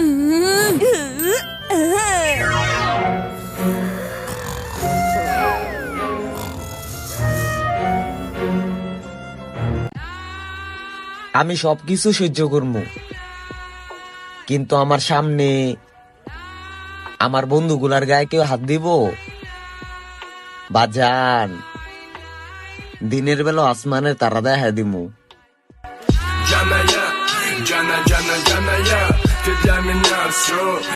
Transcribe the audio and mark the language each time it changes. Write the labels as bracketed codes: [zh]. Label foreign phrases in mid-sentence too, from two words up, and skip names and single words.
[bn] আমি সবকিছু সহ্য করবো, কিন্তু আমার সামনে আমার বন্ধুগুলার গায়ে কেউ হাত দিব? বাজান, দিনের বেলা আসমানের তারা দেখা দিমু। Jana ya, jana jana jana ya, te llamen ya, so.